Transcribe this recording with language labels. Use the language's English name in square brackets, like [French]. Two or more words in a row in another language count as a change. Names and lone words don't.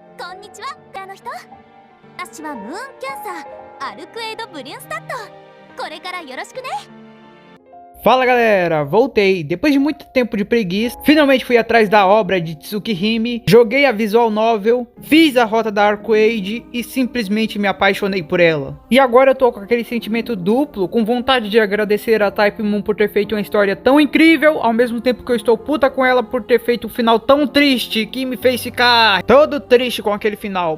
[Japanese] こんにちは、あの人。私はムーンキャンサー、アルクエイド・ブリュンスタット。これからよろしくね。 [Portuguese] Fala galera, voltei. Depois de muito tempo de preguiça, finalmente fui atrás da obra de Tsukihime, joguei a visual novel, fiz a rota da Arcade e simplesmente me apaixonei por ela. E agora eu tô com aquele sentimento duplo, com vontade de agradecer a Type Moon por ter feito uma história tão incrível, ao mesmo tempo que eu estou puta com ela por ter feito um final tão triste, que me fez ficar todo triste com aquele final.